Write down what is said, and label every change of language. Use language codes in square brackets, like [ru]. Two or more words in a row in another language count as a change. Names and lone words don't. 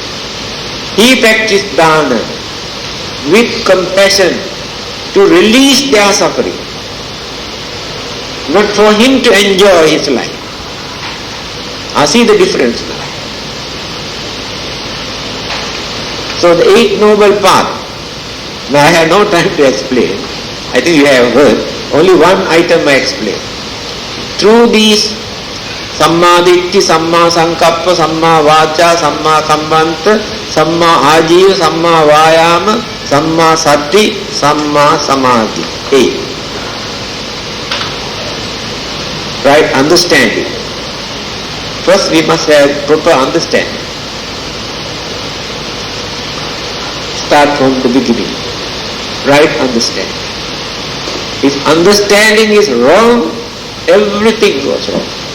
[en] He practiced dana with compassion to release their suffering, not for him to enjoy his life. See the difference now. So the 8 noble paths. Now I have no time to explain. I think you have heard. Only one item I explain. Through these [pi] Samma Ditti, Samma Sankappa, Samma Vacha, Samma Kammanta, Samma Ajiva, Samma Vayama, Samma Sati, Samma Samadhi. [en] 8. Right understanding. First we must have proper understanding. Start from the beginning. Right understanding. If understanding is wrong, everything goes wrong.